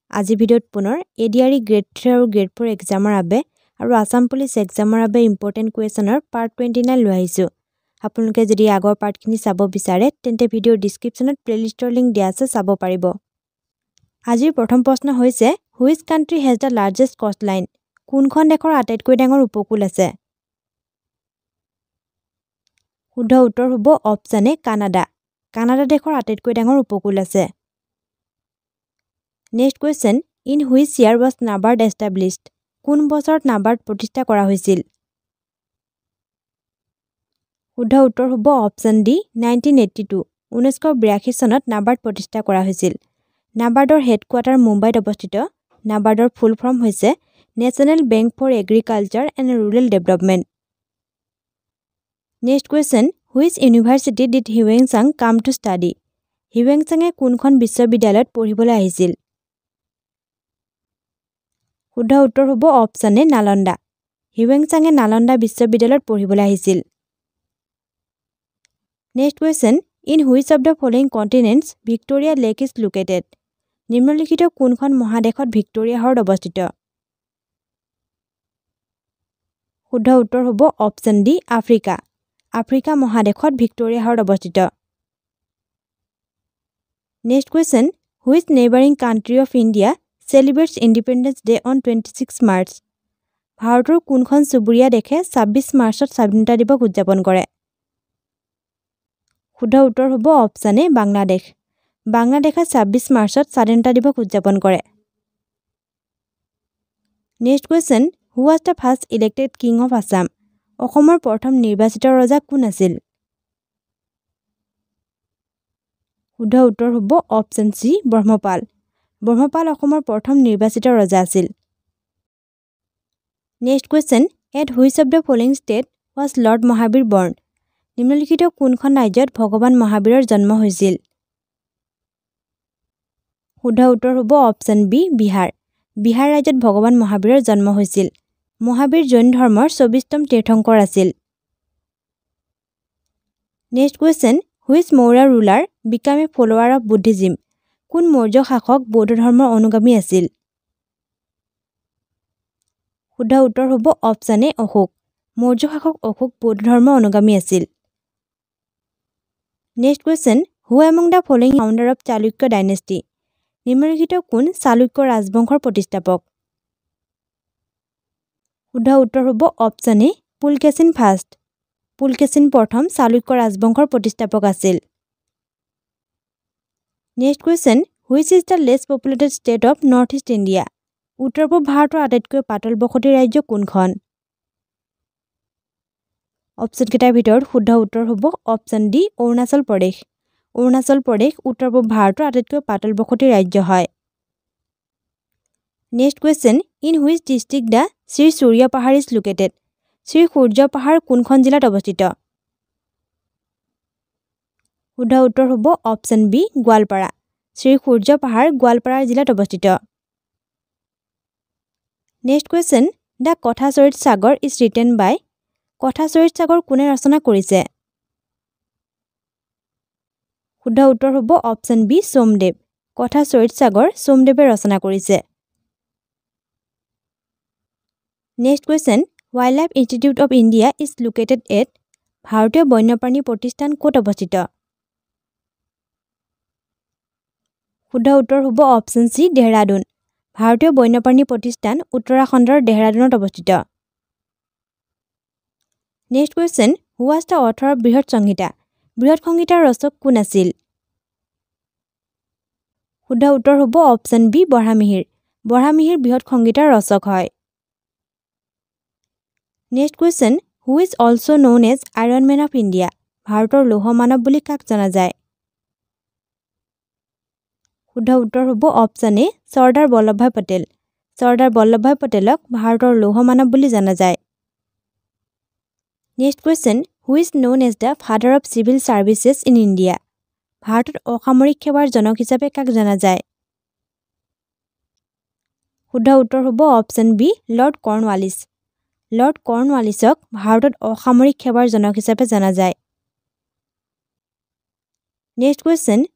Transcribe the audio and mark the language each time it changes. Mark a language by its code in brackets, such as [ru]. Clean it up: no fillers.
[as] আজি ভিডিঅ'ত পুনৰ ADRE grade 3 আৰু grade 4 এক্সামৰ বাবে আৰু আসাম পুলিচ এক্সামৰ বাবে ইম্পৰ্টেন্ট কুৱেশ্যনৰ পাৰ্ট 29 লৈ আহিছো। আপোনালোকে যদি আগৰ পাৰ্টখিনি চাব বিচাৰে তেন্তে ভিডিঅ'ৰ ডেসক্ৰিপচনত প্লেলিষ্টৰ লিংক দিয়া আছে চাব পাৰিব। আজিৰ প্ৰথম প্ৰশ্ন হৈছে [en] Which country has the largest coastline? [as] কোনখন দেশৰ আটাইতকৈ ডাঙৰ উপকূল আছে? শুদ্ধ উত্তৰ হ'ব অপচন এ কানাডা। কানাডা দেশৰ আটাইতকৈ ডাঙৰ উপকূল আছে। [en] Next question, in which year was NABARD established? [as] কোন বছৰত NABARD প্ৰতিষ্ঠা কৰা হৈছিল? শুদ্ধ উত্তৰ হ'ব অপচন ডি 1982। 1982 চনত NABARD প্ৰতিষ্ঠা কৰা হৈছিল। NABARDৰ হেডকোৱাৰ্টাৰ মুম্বাইত অৱস্থিত। NABARDৰ ফুল ফৰ্ম হৈছে national bank for agriculture and rural development. [en] Next question, which university did Huinsang come to study? [as] Huinsang-এ কোনখন বিশ্ববিদ্যালয়ত পঢ়িবলৈ আহিছিল? শুদ্ধ উত্তৰ হ'ব অপচন এ নালন্দা। Huinsang-এ নালন্দা বিশ্ববিদ্যালয়ত পঢ়িবলৈ আহিছিল। [en] Next question, in which of the following continents Victoria Lake is located? [as] নিম্নলিখিত কোনখন মহাদেশত ভিক্টোৰিয়া হ্ৰদ অৱস্থিত? শুদ্ধ উত্তৰ হ'ব অপচন ডি আফ্ৰিকা। আফ্ৰিকা মহাদেশত ভিক্টোৰিয়া হ্ৰদ অৱস্থিত। [en] Next question, which neighboring country of India celebrates Independence Day on 26 March? [as] ভাৰতৰ কোনখন চুবুৰীয়া দেশে 26 মাৰ্চত স্বাধীনতা দিৱস উদযাপন কৰে? শুদ্ধ উত্তৰ হ'ব অপচন এ বাংলাদেশ। বাংলাদেশে 26 মাৰ্চত স্বাধীনতা দিৱস উদযাপন কৰে। [en] Next question, who was the first elected king of Assam? [as] অসমৰ প্ৰথম নিৰ্বাচিত ৰজা কোন আছিল? শুদ্ধ উত্তৰ হ'ব অপচন সি ব্ৰহ্মপাল। ব্ৰহ্মপাল অসমৰ প্ৰথম নিৰ্বাচিত ৰজা আছিল। [en] Next question, at which of the following state was Lord Mahabir born? [as] নিম্নলিখিত কোনখন ৰাজ্যত ভগৱান মহাবীৰৰ জন্ম হৈছিল? শুদ্ধ উত্তৰ হ'ব অপচন বি বিহাৰ। বিহাৰ ৰাজ্যত ভগৱান মহাবীৰৰ জন্ম হৈছিল। মহাবীৰ জৈন ধৰ্মৰ 24তম তীৰ্থংকৰ আছিল। [en] Next question, which Maurya ruler became a follower of Buddhism? [as] কোন মৌৰ্য শাসক বৌদ্ধ ধৰ্মৰ অনুগামী আছিল? শুদ্ধ উত্তৰ হ'ব অপচন এ অশোক। মৌৰ্য শাসক অশোক বৌদ্ধ ধৰ্মৰ অনুগামী আছিল। [en] Next question, who among the following founder of Chalukya dynasty? [as] নিম্নলিখিত কোন চালুক্য ৰাজবংশৰ প্ৰতিষ্ঠাপক? শুদ্ধ উত্তৰ হ'ব অপচন এ পুলকেশিন ফাৰ্ষ্ট। পুলকেশিন প্ৰথম চালুক্য ৰাজবংশৰ প্ৰতিষ্ঠাপক আছিল। [en] Next question, which is the less populated state of North East India? [as] উত্তৰ-পূব ভাৰতৰ আটাইতকৈ পাতল বসতি ৰাজ্য কোনখন? অপচন কেইটাৰ ভিতৰত শুদ্ধ উত্তৰ হ'ব অপচন ডি অৰুণাচল প্ৰদেশ। অৰুণাচল প্ৰদেশ উত্তৰ-পূব ভাৰতৰ আটাইতকৈ পাতল বসতি ৰাজ্য হয়। [en] Next question, in which district the Sri Surya Pahar is located? [as] Shri সূৰ্য পাহাৰ কোনখন জিলাত অৱস্থিত? শুদ্ধ উত্তৰ হ'ব অপচন বি গোৱালপাৰা। শ্ৰী সূৰ্য পাহাৰ গোৱালপাৰা জিলাত অৱস্থিত। [en] Next question, the Katha-Sarit Sagar is written by Katha-Sarit Sagar [as] কোনে ৰচনা কৰিছে? শুদ্ধ উত্তৰ হ'ব option B Somadeva. Katha-Sarit Sagar সোমদেৱে ৰচনা কৰিছে। [en] Next question, Wildlife Institute of India is located at [as] ভাৰতীয় বন্যপ্ৰাণী প্ৰতিষ্ঠান ক'ত অৱস্থিত? শুদ্ধ উত্তৰ হ'ব অপচন সি দেহৰাদুন। ভাৰতীয় বন্যপ্ৰাণী প্ৰতিষ্ঠান উত্তৰাখণ্ডৰ দেহৰাদুনত অৱস্থিত। [en] Next question, who was the author of Brihat Samhita? [as] বৃহৎ সংহিতাৰ ৰচক কোন আছিল? শুদ্ধ উত্তৰ হ'ব অপচন বি বৰাহমিহিৰ। বৰাহমিহিৰ বৃহৎ সংহিতাৰ ৰচক হয়। [en] Next question, who is also known as Iron Man of India? [as] ভাৰতৰ লৌহ মানৱ বুলি কাক জনা যায়? শুদ্ধ উত্তৰ হ'ব অপচন এ চৰ্দাৰ বল্লভভাই পটেল। চৰ্দাৰ বল্লভভাই পটেলক ভাৰতৰ লৌহ মানৱ বুলি জনা যায়। [en] Next question, who is known as the father of civil services in India? [as] ভাৰতত অসামৰিক সেৱাৰ জনক হিচাপে কাক জনা যায়? শুদ্ধ উত্তৰ হ'ব option B lord Cornwallis. Lord কৰ্ণৱালিছক ভাৰতত অসামৰিক সেৱাৰ জনক হিচাপে জনা যায়। [en] Next question,